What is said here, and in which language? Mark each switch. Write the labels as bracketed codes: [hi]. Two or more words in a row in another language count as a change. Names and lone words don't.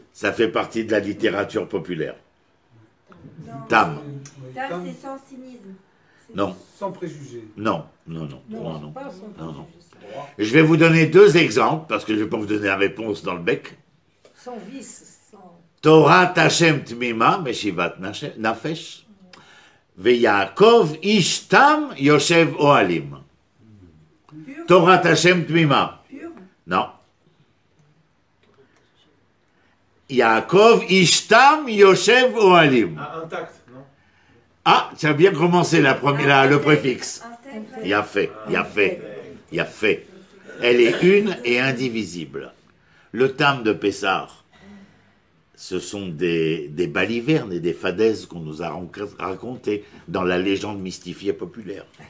[fr] Ça fait partie de la littérature populaire. Non. Tam. Tam, c'est sans cynisme. Non. Sans préjugés. Non. Pas sans Non. préjugés. Je vais vous donner deux exemples, parce que je ne vais pas vous donner la réponse dans le bec. Sans vice, sans... [he] תורת ה' תמימה, משיבת נפש, ויעקב איש תם יושב אוהלים. [fr] Pur. [he] תורת ה' תמימה. [fr] Pur. Non. [he] יעקב איש תם יושב אוהלים. [fr] Ah, intact, non? Ah, tu as bien commencé le préfixe. Intègre. Il a fait. Elle est une et indivisible. Le tam de Pessar, ce sont des balivernes et des fadaises qu'on nous a racontées dans la légende mystifiée populaire.